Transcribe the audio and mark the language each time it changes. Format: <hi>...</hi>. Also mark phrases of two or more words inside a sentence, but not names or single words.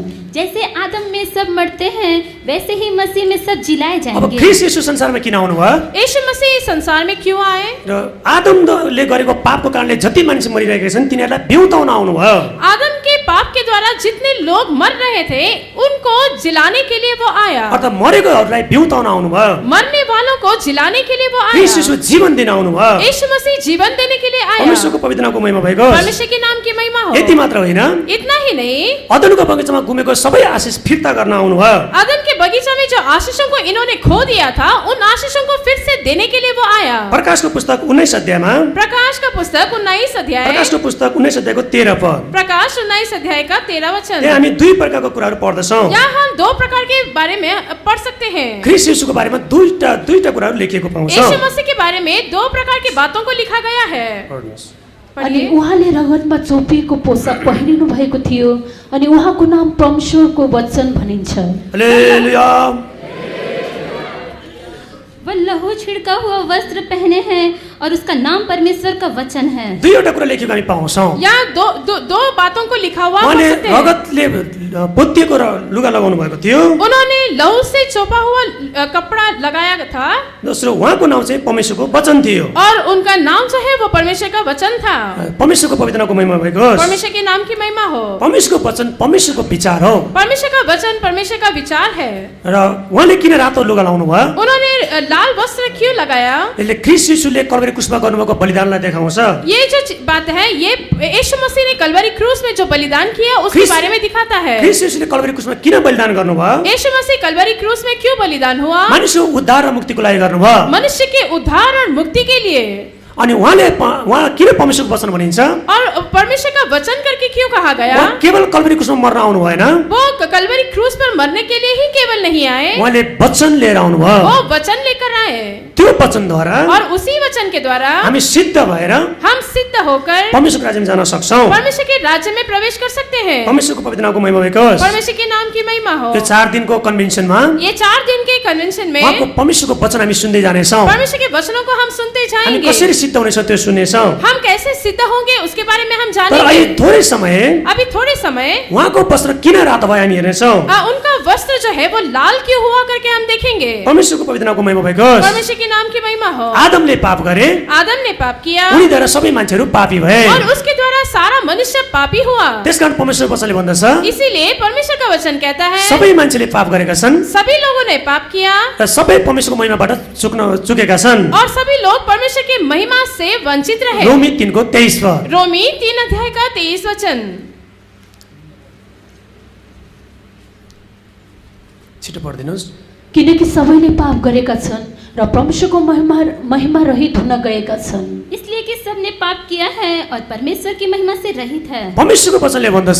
<hi>जैसे आदम में सब मरते हैं वैसे ही मसीह में सब जिलाए अब जाएंगे।</hi> <ne>ख्रिस्ट येशू संसारमा किन आउनुभयो?</ne> <hi>यीशु मसीह इस संसार में क्यों आए?</hi> <ne>र आदमले गरेको पापको कारणले जति मान्छे मरिरहेका छन् तिनीहरूलाई बिउताउन आउनुभयो।</ne> <hi>आदम के पाप के द्वारा जितने लोग मर रहे थे उनको जिलाने के लिए वो आया।</hi> <ne>अर्थात् मरेकोहरूलाई बिउताउन आउनुभयो।</ne> <hi>मरने वालों को जिलाने के लिए वो ख्रिस्ट आया।</hi> <ne>येशू जीवन दिन आउनुभयो।</ne> <hi>यीशु मसीह जीवन देने के लिए आया।</hi> <ne>परमेश्वरको पवित्र नामको महिमा भएको होस्।</ne> <hi>परमेश्वर के नाम की महिमा हो।</hi> <ne>यति मात्र होइन,</ne> <hi>इतना ही नहीं,</hi> <ne>अदनको बगैँचामा घुमेको सबै आशिष फिर्ता गर्न आउनुभयो।</ne> <hi>आदम के बगीचा में जो आशीषों को इन्होंने खो दिया था उन आशीषों को फिर से देने के लिए वो आया।</hi> <ne>प्रकाशको पुस्तक 19 अध्यायमा</ne> <hi>प्रकाश का पुस्तक 19 अध्याय</hi> <ne>प्रकाशको पुस्तक 19 अध्यायको 13 पद।</ne> <hi>प्रकाश 19 अध्याय का 13 वचन।</hi> <ne>यहाँ हामी दुई प्रकारको कुराहरू पढ्दछौँ।</ne> <hi>यहाँ हम दो प्रकार के बारे में पढ़ सकते हैं।</hi> <ne>ख्रिस्ट येशूको बारेमा दुईटा कुराहरू लेखिएको पाउँछौँ।</ne> <hi>यीशु मसीह के बारे में दो प्रकार की बातों को लिखा गया है।</hi> <ne>अनि उहाँले रगतमा चोपिएको पोसाक पहिरिनु भएको थियो अनि उहाँको नाम परमेश्वरको वचन भनिन्छ। हालेलुया।</ne> <hi>वह लहू छिड़का हुआ वस्त्र पहने हैं और उसका नाम परमेश्वर का वचन है।</hi> <ne>दुईवटा कुरा लेखेको हामी पाउँछौँ।</ne> <hi>यहाँ दो बातों को लिखा हुआ पढ़</hi> <ne>उहाँले</ne> <hi>सकते हैं।</hi> <ne>रगतले पोतिएको लुगा लगाउनु भएको थियो।</ne> <hi>उन्होंने लहू से चोपा हुआ कपड़ा लगाया था।</hi> <ne>दोस्रो उहाँको नाम चाहिँ परमेश्वरको वचन थियो।</ne> <hi>और उनका नाम जो है वो परमेश्वर का वचन था।</hi> <ne>परमेश्वरको पवित्र नामको महिमा भएको होस्।</ne> <hi>परमेश्वर के नाम की महिमा हो।</hi> <ne>परमेश्वरको वचन परमेश्वरको विचार हो।</ne> <hi>परमेश्वर का वचन परमेश्वर का विचार है।</hi> <ne>र उहाँले किन रातो लुगा लाउनु भयो?</ne> <hi>उन्होंने लाल वस्त्र क्यों लगाया?</hi> <ne>यसले ख्रिस्ट येशूले कल्वरी क्रुसमा गर्नुभएको बलिदानलाई देखाउँछ।</ne> <hi>ये जो बात है ये यीशु मसीह ने कल्वरी क्रूस में जो बलिदान किया उसके ख्रिस्ट- बारे में दिखाता है।</hi> <ne>ख्रिस्ट येशूले कल्वरी क्रुसमा किन बलिदान गर्नुभयो?</ne> <hi>यीशु मसीह कल्वरी क्रूस में क्यों बलिदान हुआ?</hi> <ne>मानिसको उद्धार र मुक्तिको लागि गर्नुभयो।</ne> <hi>मनुष्य के उद्धार और मुक्ति के लिए।</hi> <ne>अनि उहाँ किन परमेश्वरको वचन भनिन्छ?</ne> <hi>और परमेश्वर का वचन करके क्यों कहा गया?</hi> <ne>उहाँ केवल कल्वरी क्रुसमा मर्न आउनु भएन,</ne> <hi>वो कल्वरी क्रूस पर मरने के लिए ही केवल नहीं आए,</hi> <ne>उहाँले वचन लिएर आउनुभयो।</ne> <hi>वो वचन लेकर आए।</hi> <ne>त्यो वचनद्वारा</ne> <hi>और उसी वचन के द्वारा</hi> <ne>हामी सिद्ध भएर</ne> <hi>हम सिद्ध होकर</hi> <ne>परमेश्वरको राज्यमा जान सक्छौँ।</ne> <hi>परमेश्वर के राज्य में प्रवेश कर सकते हैं।</hi> <ne>परमेश्वरको पवित्र नामको महिमा भएको होस्।</ne> <hi>परमेश्वर के नाम की महिमा हो।</hi> <ne>यो 4 दिनको कन्भेन्सनमा</ne> <hi>ये 4 दिन के कन्वेंशन में</hi> <ne>उहाँको परमेश्वरको वचन हामी सुन्दै जानेछौँ।</ne> <hi>परमेश्वर के वचनों को हम सुनते</hi> <ne>हामी</ne> <hi>जाएंगे।</hi> <ne>कसरी सिद्ध हुनेछौँ त्यो सुन्नेछौँ।</ne> <hi>हम कैसे सिद्ध होंगे उसके बारे में हम</hi> <ne>तर अहिले</ne> <hi>जानेंगे।</hi> <ne>थोरै समय</ne> <hi>अभी थोड़े समय</hi> <ne>उहाँको वस्त्र किन रातो भयो हामी हेर्नेछौँ।</ne> <hi>उनका वस्त्र जो है वो लाल क्यों हुआ करके हम देखेंगे।</hi> <ne>परमेश्वरको पवित्र नामको महिमा भएको होस्।</ne> <hi>परमेश्वर के नाम की महिमा हो।</hi> <ne>आदमले पाप गरे,</ne> <hi>आदम ने पाप किया</hi> <ne>उनीद्वारा सबै मान्छेहरू पापी भए।</ne> <hi>और उसके द्वारा सारा मनुष्य पापी हुआ।</hi> <ne>त्यसकारण परमेश्वर वचनले भन्दछ</ne> <hi>इसीलिए परमेश्वर का वचन कहता है</hi> <ne>सबै मान्छेले पाप गरेका छन्</ne> <hi>सभी लोगों ने पाप किया</hi> <ne>र सबै परमेश्वरको महिमाबाट चुकेका छन्।</ne> <hi>और सभी लोग परमेश्वर की महिमा से वंचित रहे।</hi> <ne>रोमी 3:23 पद।</ne> <hi>रोमी 3 अध्याय का 23 वचन।</hi> <ne>छिटो पढिदिनुहोस्। किनकि सबैले पाप गरेका छन् र परमेश्वरको महिमा रहित हुन गएका छन्।</ne> <hi>इसलिए कि सबने पाप किया है और परमेश्वर की महिमा से रहित है।</hi> <ne>परमेश्वरको वचनले भन्दछ</ne>